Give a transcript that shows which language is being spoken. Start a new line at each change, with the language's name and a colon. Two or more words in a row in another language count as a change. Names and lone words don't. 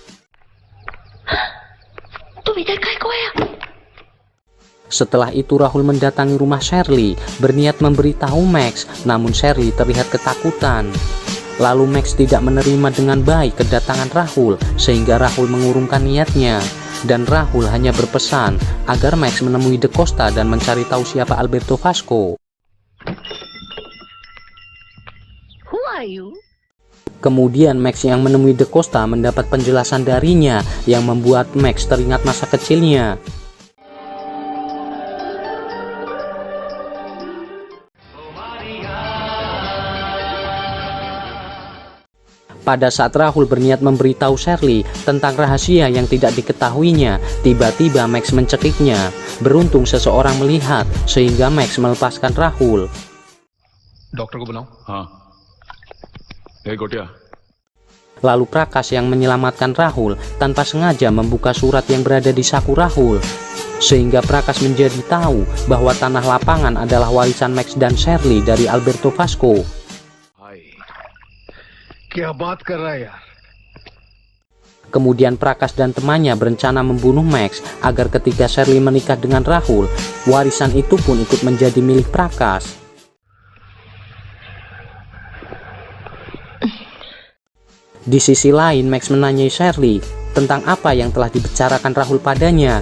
Indonesian: Setelah itu Rahul mendatangi rumah Shirley, berniat memberitahu Max, namun Shirley terlihat ketakutan. Lalu Max tidak menerima dengan baik kedatangan Rahul, sehingga Rahul mengurungkan niatnya. Dan Rahul hanya berpesan agar Max menemui De Costa dan mencari tahu siapa Alberto Vasco.
English: Who are you?
Indonesian: Kemudian Max yang menemui De Costa mendapat penjelasan darinya yang membuat Max teringat masa kecilnya. Pada saat Rahul berniat memberitahu Shirley tentang rahasia yang tidak diketahuinya, tiba-tiba Max mencekiknya. Beruntung seseorang melihat, sehingga Max melepaskan Rahul.
Hindi: डॉक्टर को बुलाओ. हाँ. गोटिया.
Indonesian: Lalu Prakash yang menyelamatkan Rahul tanpa sengaja membuka surat yang berada di saku Rahul, sehingga Prakash menjadi tahu bahwa tanah lapangan adalah warisan Max dan Shirley dari Alberto Vasco.
Hindi: क्या बात कर रहा है यार?
Indonesian: Kemudian Prakash dan temannya berencana membunuh Max agar ketika Shirley menikah dengan Rahul, warisan itu pun ikut menjadi milik Prakash. Di sisi lain, Max menanyai Shirley tentang apa yang telah dibicarakan Rahul padanya.